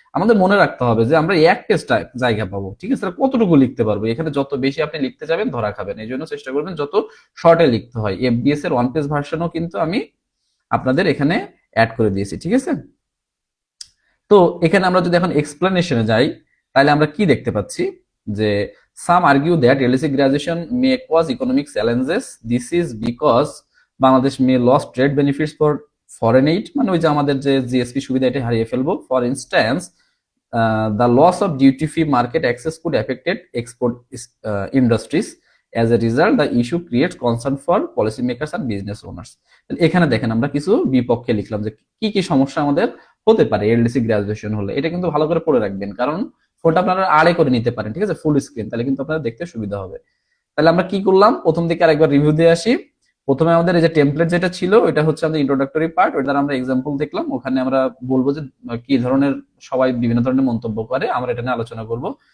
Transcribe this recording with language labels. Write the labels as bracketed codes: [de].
[bn] আমাদের মনে রাখতে হবে যে আমরা এক টেস্ট জায়গা পাবো, ঠিক আছে? কতটুকু লিখতে পারবো, এখানে যত বেশি আপনি লিখতে যাবেন ধরা খাবেন, এই জন্য চেষ্টা করবেন যত শর্টে লিখতে হয়। এফবিএস এর ওয়ান পেজ ভার্সনও কিন্তু আমি আপনাদের এখানে অ্যাড করে দিয়েছি, ঠিক আছে? তো এখানে আমরা যদি এখন এক্সপ্লেনেশনে যাই, তাহলে আমরা কি দেখতে পাচ্ছি যে [en] some argue that LSE graduation may cause economic challenges. This is because Bangladesh may lose trade benefits for foreign aid, [bn] মানে ওই যে আমাদের যে জিএসপি সুবিধা এটা হারিয়ে ফেলবো। [en] For instance, the loss of duty free market access could affected export industries. As a result, the issue creates concern for policymakers and business owners. [bn] এখানে দেখেন আমরা কিছু বিপক্ষে লিখলাম যে কি কি সমস্যা আমাদের হতে পারে এলডিসি গ্রাজুয়েশন হলে, এটা কিন্তু ভালো করে পড়ে রাখবেন, কারণ ফোনটা আপনারা আড়ে করে নিতে পারেন, ঠিক আছে, ফুল স্ক্রিন, তাহলে কিন্তু আপনারা দেখতে সুবিধা হবে। তাহলে আমরা কি করলাম, প্রথম দিকে আরেকবার রিভিউ দিয়ে আসি। প্রথমে আমাদের এই যে টেমপ্লেট যেটা ছিল এটা হচ্ছে আমাদের ইন্ট্রোডাক্টরি পার্ট, ওটার আমরা এক্সাম্পল দেখলাম, ওখানে আমরা বলবো যে কি ধরনের সবাই বিভিন্ন ধরনের মন্তব্য করে, আমরা এটা নিয়ে আলোচনা করব।